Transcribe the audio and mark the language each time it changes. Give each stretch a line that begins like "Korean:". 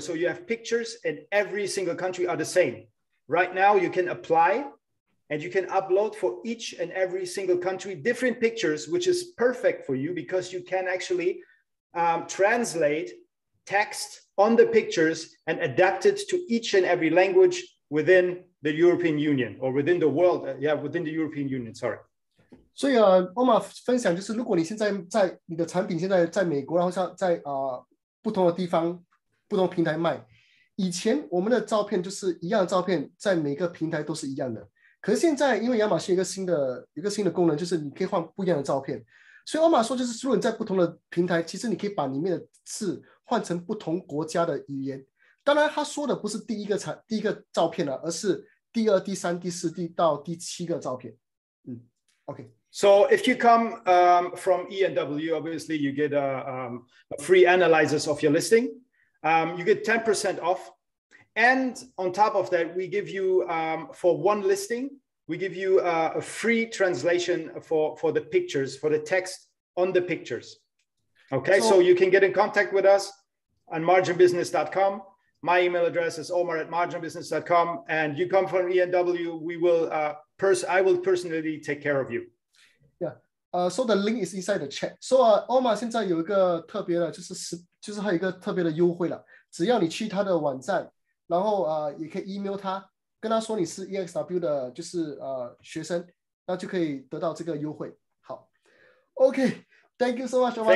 English: So you have pictures and every single country are the same. Right now, you can apply and you can upload for each and every single country different pictures, which is perfect for you because you can actually translate text on the pictures and adapt it to each and every language within the European Union or within the world. Within the European Union, sorry.
Chinese: 所以Omar 分享就是，如果你现在在你的产品现在在美国，然后像在不同的地方、不同平台卖。以前我们的照片就是一样的照片，在每个平台都是一样的。可是现在，因为亚马逊有一个新的功能，就是你可以换不一样的照片。所以 Omar 说，就是如果你在不同的平台，其实你可以把里面的字换成不同国家的语言。当然，他说的不是第一个照片了，而是第2、第3、第4到第7个照片。
English: OK。 So if you come from ExW, obviously you get a free analysis of your listing. You get 10% off. And on top of that, we give you, for one listing, we give you a free translation for the pictures, for the text on the pictures. Okay, so you can get in contact with us on marginbusiness.com. My email address is omar@marginbusiness.com. And you come from ExW, I will personally take care of you. Yeah. So the link is inside the chat.
Chinese: So Omar 现在有一个特别的，就是还有一个特别的优惠了。只要你去他的网站，然后也可以 email 他，跟他说你是 EXW 的，就是学生，那就可以得到这个优惠。好 ，OK，
English: Thank you so much,
Chinese: Omar.